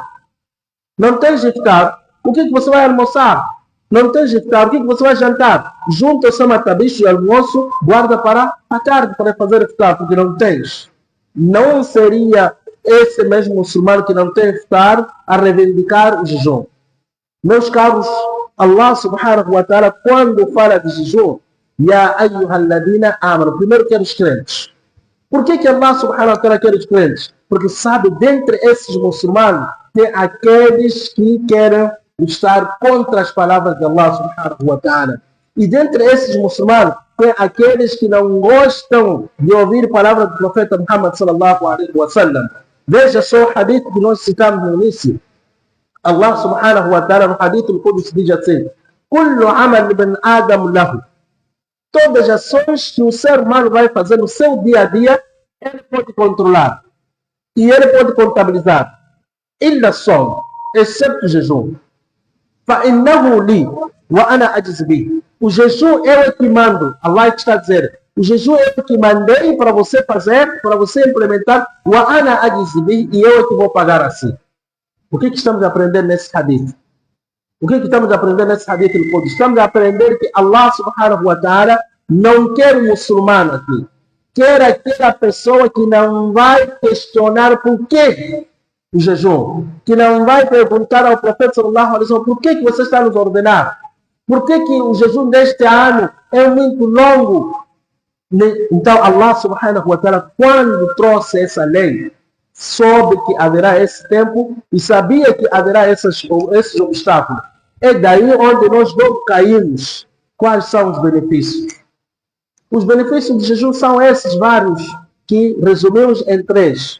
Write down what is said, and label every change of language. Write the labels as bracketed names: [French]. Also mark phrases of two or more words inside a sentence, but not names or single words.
[Portuguese] Não tens iftar. O que você vai almoçar? Não tens iftar. O que você vai jantar? Junta o seu matabicho e almoço, guarda para a tarde para fazer iftar, porque não tens. Não seria esse mesmo muçulmano que não tem iftar a reivindicar o jejum. Meus caros, [Arabic] الله سبحانه وتعالى, [Portuguese] quando fala de jejum, [Arabic] يا أيها الذين آمنوا, [Portuguese] primeiro quer os crentes. Por que Allah [Arabic] سبحانه وتعالى [Portuguese] quer os crentes? Porque sabe, dentre esses muçulmanos, tem aqueles que querem estar contra as palavras de Allah [Arabic] سبحانه وتعالى. [Portuguese] E dentre esses muçulmanos, tem aqueles que não gostam de ouvir a palavra do profeta Muhammad [Arabic] صلى الله عليه وسلم. [Portuguese] Veja só o hadith que nós citamos no início. Allah [Arabic] سبحانه وتعالى [Portuguese] no [Arabic] حديث القدس [Portuguese] diz assim: [Arabic] كل عمل ابن آدم له. [Portuguese] Todas as ações que o ser humano vai fazer no seu dia a dia, ele pode controlar. E ele pode contabilizar. [Arabic] إلا الصوم, [Portuguese] exceto o jejum. [Arabic] فَإِنَّهُ لِي وَأَنَا أَجْزِ بِهِ. [Portuguese] O jejum é o que mando. Allah está a dizer. O jejum é o que mandei para você fazer, para você implementar. [Arabic] وَأَنَا أَجْزِ بِهِ. [Portuguese] E eu é que vou pagar assim. O que estamos a aprender nesse hadith? O que estamos a aprender nesse hadith? Estamos a aprender que Allah [Arabic] سبحانه وتعالى [Portuguese] não quer um muçulmano aqui. Quer aquela pessoa que não vai questionar por que o jejum. Que não vai perguntar ao profeta [Arabic] صلى الله عليه وسلم [Portuguese] por que você está nos ordenar. Por que o jejum deste ano é muito longo. Então Allah [Arabic] سبحانه وتعالى, [Portuguese] quando trouxe essa lei, soube que haverá esse tempo e sabia que haverá esses obstáculos. É daí onde nós não caímos. Quais são os benefícios? Os benefícios do jejum são esses vários, que resumimos em 3.